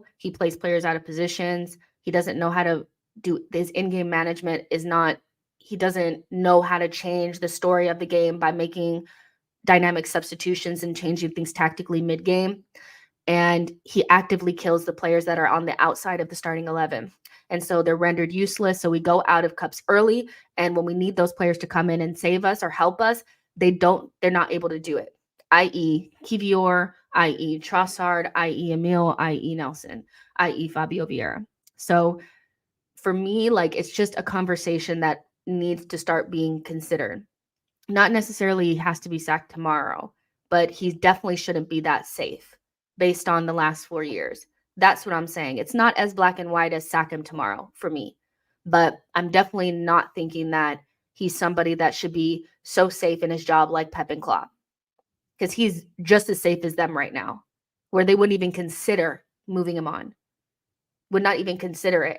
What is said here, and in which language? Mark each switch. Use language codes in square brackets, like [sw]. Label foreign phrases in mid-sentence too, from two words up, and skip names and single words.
[en] He plays players out of positions. He doesn't know how to do his in-game management he doesn't know how to change the story of the game by making dynamic substitutions and changing things tactically mid-game. And he actively kills the players that are on the outside of the starting 11. And so they're rendered useless. So we go out of cups early. And when we need those players to come in and save us or help us, they're not able to do it, i.e. Kivior, i.e. Trossard, i.e. Emil, i.e. Nelson, i.e. Fabio Vieira. So for me, like, it's just a conversation that needs to start being considered. Not necessarily has to be sacked tomorrow, but he definitely shouldn't be that safe based on the last 4 years. That's what I'm saying. It's not as black and white as sack him tomorrow for me, but I'm definitely not thinking that he's somebody that should be so safe in his job like Pep and Klopp, because he's just as safe as them right now, where they wouldn't even consider moving him on, would not even consider it.